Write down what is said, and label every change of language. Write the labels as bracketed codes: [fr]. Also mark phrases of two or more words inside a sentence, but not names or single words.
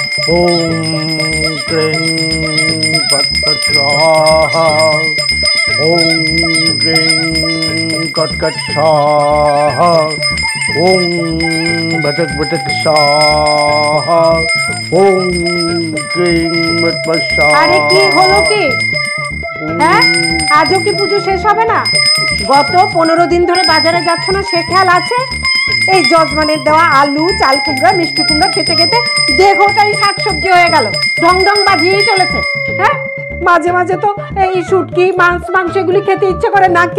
[sa] ओम क्लीं फट् स्वाहा। ओम क्लीं कट स्वाहा। ओम भटक स्वाहा। ओम क्लीं मट स्वाहा। [bn] আরে কী হলো কী হ্যাঁ আজও কি পুজো শেষ হবে না? গত 15 দিন ধরে বাজারে যাচ্ছ না, সে খেয়াল আছে? এই যজমানের দেওয়া আলু, চাল কুমড়া, মিষ্টি কুমড়া খেতে খেতে দেহটাই শাকসবজি হয়ে গেল, ঢং ঢং বাজিয়েই চলেছে। হ্যাঁ মাঝে মাঝে তো এই শুটকি মাংস এগুলি খেতে ইচ্ছে করে নাকি?